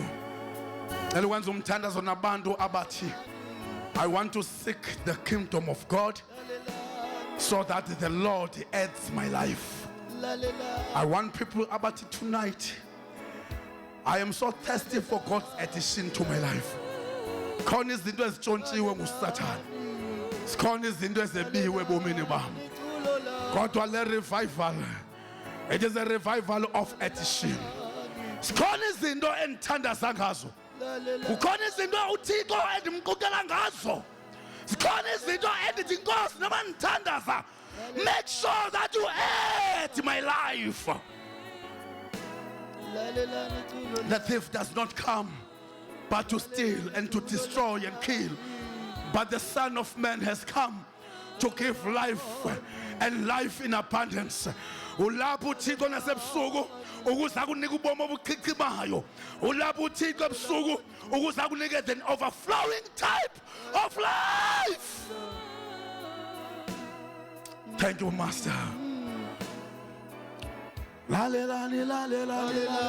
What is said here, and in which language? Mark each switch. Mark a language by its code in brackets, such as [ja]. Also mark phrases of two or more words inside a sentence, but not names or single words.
[xh] Cela ukwenza umthandazo nabantu abathi [en] I want to seek the kingdom of God so that the Lord adds my life. I want people abathi tonight. I am so thirsty for God's addition to my life. [xh] Khona izinto ezitshontshiwe nguSathane. Sikhona izinto ezebiwe ebomini bami. Kodwa le [en] revival, it is a revival of addition. [xh] Sikhona izinto endithandaza ngazo. Kukhona izinto uThixo endimqukela ngazo. Sikhona izinto endithi Nkosi noma ndithandaza. [en] Make sure that you add my life. The thief does not come but to steal and to destroy and kill. But the Son of Man has come to give life and life in abundance. [xh] Ulapho uThixo nasebusuku ukuze akunika ubomi obuchichimayo. Ulapho uThixo ebusuku ukuze akunikeze [en] an overflowing type of life. Thank you, Master. La la la la la la la la